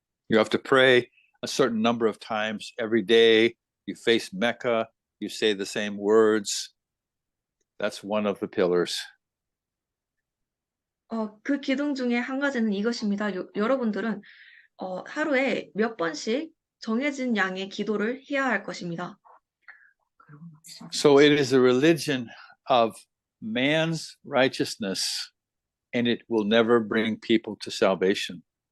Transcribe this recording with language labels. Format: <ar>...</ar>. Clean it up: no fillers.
<en>You have to pray a certain number of times every day. You face Mecca. You say the same words. That's one of the pillars.</en> <ko>그 기둥 중에 한 가지는 이것입니다. 여러분들은 하루에 몇 번씩 정해진 양의 기도를 해야 할 것입니다.</ko> <en>So it is a religion of man's righteousness, and it will never bring people to salvation.</en>